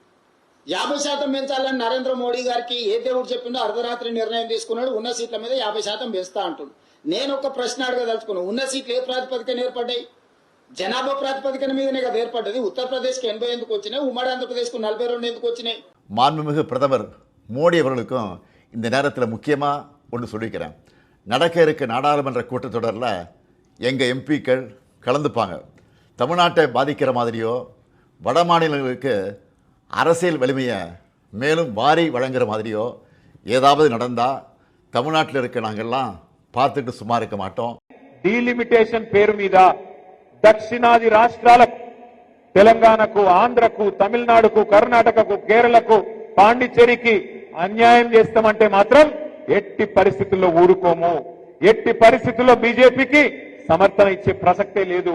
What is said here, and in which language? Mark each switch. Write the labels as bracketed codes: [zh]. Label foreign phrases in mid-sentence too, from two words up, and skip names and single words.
[te] 50% పెంచాలని నరేంద్ర మోడీ గారికి ఏ దేవుడు చెప్పిండో అర్ధరాత్రి నిర్ణయం తీసుకున్నాడు. ఉన్న సీట్ల మీద 50% పెంచుతా అంటున్నాడు. నేను ఒక ప్రశ్న అడగదలుచుకున్నాను, ఉన్న సీట్లు ఏ ప్రాతిపదికన ఏర్పడ్డాయి? జనాభా ప్రాతిపదికన మీదనే కదా ఏర్పడ్డది. ఉత్తరప్రదేశ్కి 80 ఎందుకు వచ్చినాయి, ఉమ్మడి ఆంధ్రప్రదేశ్కు 42 ఎందుకు వచ్చినాయి? [ta] மாண்புமிகு பிரதமர் மோடி அவர்களுக்கும் இந்த நேரத்தில் முக்கியமாக ஒன்று சொல்லிக்கிறேன். நடக்க இருக்க நாடாளுமன்ற கூட்டத்தொடரில் எங்கள் எம்பிக்கள் கலந்துப்பாங்க. தமிழ்நாட்டை பாதிக்கிற மாதிரியோ வட மாநிலங்களுக்கு அரசியல் வலிமையை மேலும் வாரி வழங்குற மாதிரியோ ஏதாவது நடந்தால் தமிழ்நாட்டில் இருக்க நாங்கள்லாம் பார்த்துட்டு சும்மா இருக்க மாட்டோம். [te] డీలిమిటేషన్ పేరు మీద దక్షిణాది రాష్ట్రాలకు, తెలంగాణకు, ఆంధ్రకు, తమిళనాడుకు, కర్ణాటకకు, కేరళకు, పాండిచ్చేరికి అన్యాయం చేస్తామంటే మాత్రం ఎట్టి పరిస్థితుల్లో ఊరుకోము. ఎట్టి పరిస్థితుల్లో బీజేపీకి సమర్థన ఇచ్చే ప్రసక్తే లేదు.